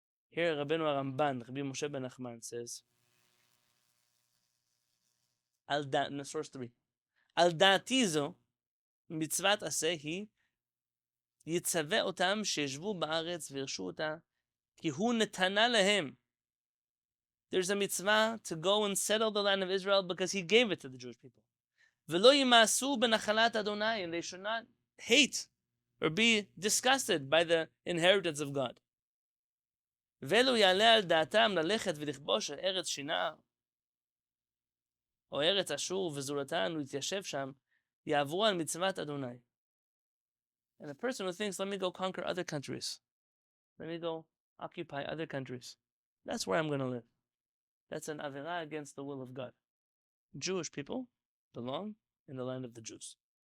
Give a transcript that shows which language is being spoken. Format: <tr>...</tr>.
<en>Here, Rabbenu HaRambam, Rabbi Moshe ben Nachman says, in source 3,</en> <he>Al da'ati zo, מצוות עשה היא, יצווה אותם שישבו בארץ וירשו אותה, כי הוא נתנה להם.</he> <en>There's a mitzvah to go and settle the land of Israel because he gave it to the Jewish people.</en> <he>ולא ימאסו בנחלת אדוני,</he> <en>and they should not hate or be disgusted by the inheritance of God.</en> <he>ולא יעלה על דעתם ללכת ולכבוש ארץ שינה, או ארץ אשור וזולתן ולהתיישב שם, יעברו על מצוות אדוני.</he> <en>And a person who thinks, let me go conquer other countries, let me go occupy other countries, that's where I'm going to live. That's an avera against the will of God. Jewish people belong in the land of the Jews.</en>